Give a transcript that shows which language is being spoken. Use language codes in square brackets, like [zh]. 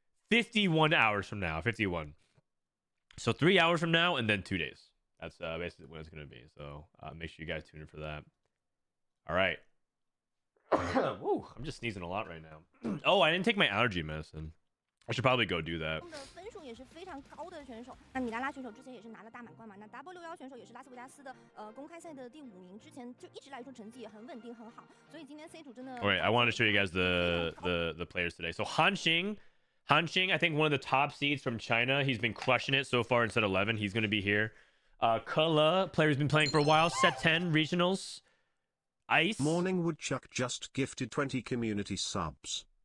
[en] 51 hours from now. 51. So 3 hours from now, and then 2 days. That's basically when it's gonna be. So make sure you guys tune in for that. All right. Woo, I'm just sneezing a lot right now. Oh, I didn't take my allergy medicine. I should probably go do that. [zh] 分数也是非常高的选手。那米拉拉选手之前也是拿了大满贯嘛。那 W61选手也是拉斯维加斯的公开赛的第5名，之前就一直来说成绩也很稳定很好。所以今天 C 组真的。 [en] Wait, I wanted to show you guys the players today. So Han Xing, I think one of the top seeds from China. He's been crushing it so far in set 11. He's going to be here. Kula, player who's been playing for a while. Set 10 regionals. Ice. Morning Woodchuck just gifted 20 community subs.